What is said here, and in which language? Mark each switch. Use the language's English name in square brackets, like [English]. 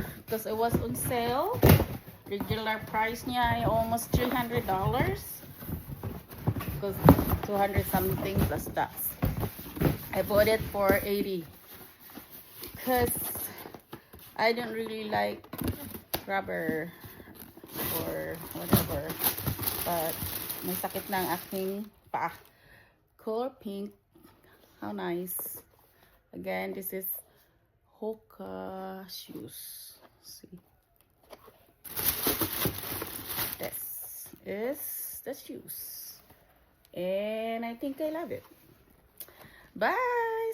[English] Because it was on sale. Regular price niya ay almost $300. Because 200 something plus tax. I bought it for 80. Because I don't really like rubber or whatever. [Filipino] But may sakit na ang aking paa. [English] Color pink. How nice. Again, this is Hoka shoes. See. This is the shoes. And I think I love it. Bye.